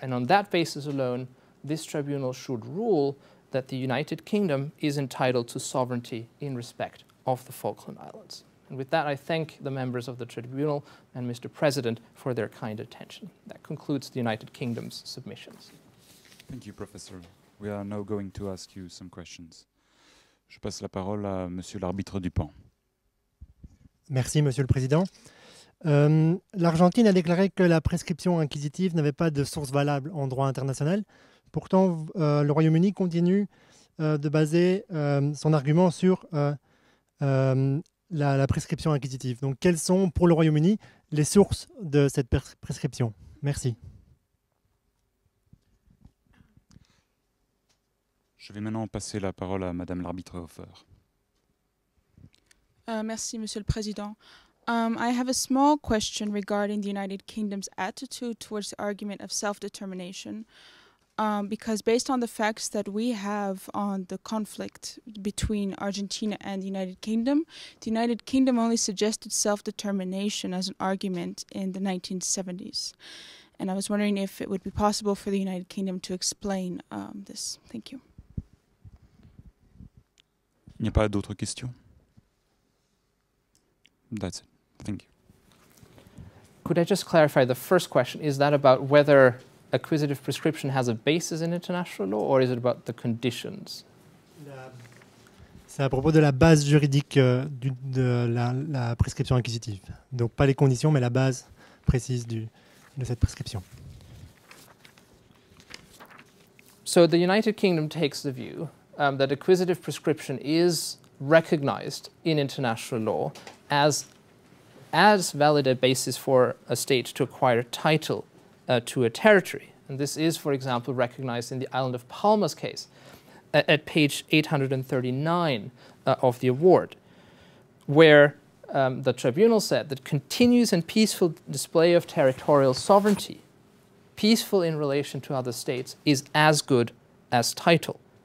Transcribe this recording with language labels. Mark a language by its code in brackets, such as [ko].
[en] And on that basis alone, this tribunal should rule that the United Kingdom is entitled to sovereignty in respect of the Falkland Islands. And with that, I thank the members of the tribunal and Mr. President for their kind attention. That concludes the United Kingdom's submissions. Thank you, Professor. We are now going to ask you some questions. [fr] Je passe la parole à Monsieur l'arbitre Dupont. Merci, Monsieur le Président. L'Argentine a déclaré que la prescription inquisitive n'avait pas de source valable en droit international. Pourtant, le Royaume-Uni continue de baser son argument sur la prescription inquisitive. Donc, quelles sont, pour le Royaume-Uni, les sources de cette prescription? Merci. Je vais maintenant passer la parole à Madame l'arbitre Hofer. Merci, Monsieur le Président. [en] I have a small question regarding the United Kingdom's attitude towards the argument of self-determination, because based on the facts that we have on the conflict between Argentina and the United Kingdom only suggested self-determination as an argument in the 1970s. And I was wondering if it would be possible for the United Kingdom to explain this. Thank you. [fr] Il n'y a pas d'autres questions? [en] That's it. Thank you. Could I just clarify the first question? Is that about whether acquisitive prescription has a basis in international law, or is it about the conditions? [fr] C'est à propos de la base juridique de la prescription inquisitive. Donc pas les conditions, mais la base précise de cette prescription. [en] So the United Kingdom takes the view that acquisitive prescription is recognized in international law as valid a basis for a state to acquire title to a territory. And this is, for example, recognized in the island of Palma's case at page 839 of the award, where the tribunal said that continuous and peaceful display of territorial sovereignty, peaceful in relation to other states, is as good as title.